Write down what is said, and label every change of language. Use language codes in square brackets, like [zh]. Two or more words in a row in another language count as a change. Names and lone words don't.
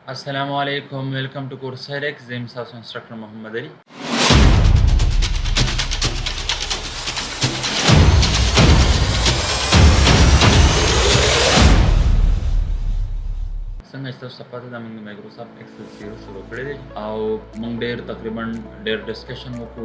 [en] Assalamu alaikum. Welcome to course 𝗙𝗹𝗪 𝗪𝗵𝘆𝘀𝗀𝗀 instructor Muhammad Ali. [ps] څنګه چې تاسو ته پته ده موږ د مایکروسافټ ایکسل سیریز شروع کړی دی او موږ تقریبا ډېر ډسکشن وکړو.